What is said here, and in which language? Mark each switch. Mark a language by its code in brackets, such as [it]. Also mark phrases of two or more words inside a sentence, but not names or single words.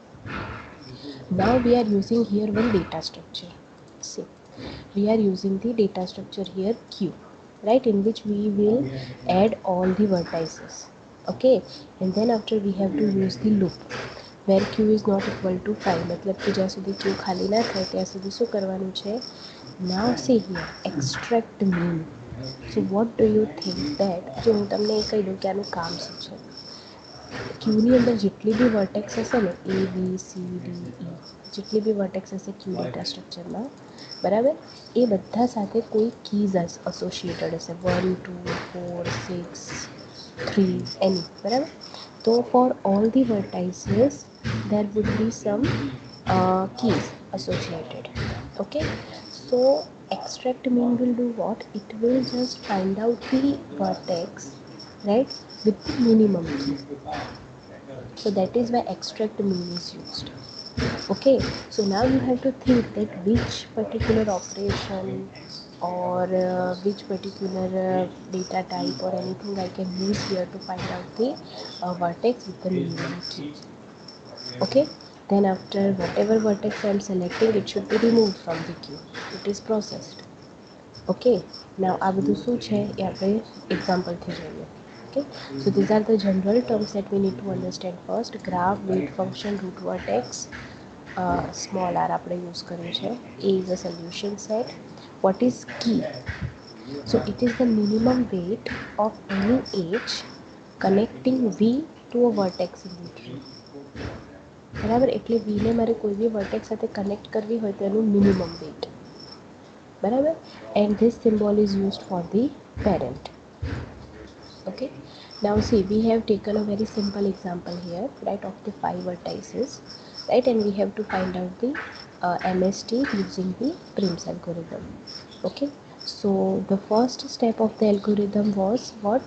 [en] Now we are using here one data structure. See, we are using the data structure here Q, right, in which we will add all the vertices. Okay, and then after we have to use the loop where Q is not equal to 5, [hi] मतलब कि [gu] જ્યાં સુધી Q ખાલી ના થાય ત્યાં સુધી શું કરવાનું છે? [en] Now see here, extract mean. So what do you think that, [gu] જો હું તમને એ કહી દઉં કે આનું કામ શું છે? ક્યુની અંદર જેટલી બી વર્ટેક્સ હશે ને, ABCDE, જેટલી બી વર્ટેક્સ હશે ક્યુ [en] data structure, [gu] બરાબર, એ બધા સાથે કોઈ [en] keys associated [gu] હશે, 1 2 4 6 3 એની, બરાબર. [en] તો for all the vertices there would be some keys associated. Okay, so extract mean will do what? It will just find out the vertex, right, with the minimum key. So that is why extract mean is used. Okay, so now you have to think that which particular operation or which particular data type or anything I can use here to find out the vertex with the minimum key. Okay, then after whatever vertex I am selecting, it should be removed from the queue. It is processed. Okay, now [gu] આ બધું શું છે એ આપણે એક્ઝામ્પલથી જોઈએ. [en] Okay, so these are the general terms that we need to understand first. Graph, weight function, root vertex, small r [gu] આપણે use કર્યું છે. [en] A is a solution set. What is key? So it is the minimum weight of any edge connecting V to a vertex in the tree, [gu] બરાબર. એટલે વીને મારે કોઈ બી વર્ટેક્સ સાથે કનેક્ટ કરવી હોય તો એનું [en] minimum weight, [gu] બરાબર. [en] And this symbol is used for the parent. Okay, now see, we have taken a very simple example here, right, of the 5 vertices, right, and we have to find out the MST using the Prim's algorithm. Okay, so the first step of the algorithm was what?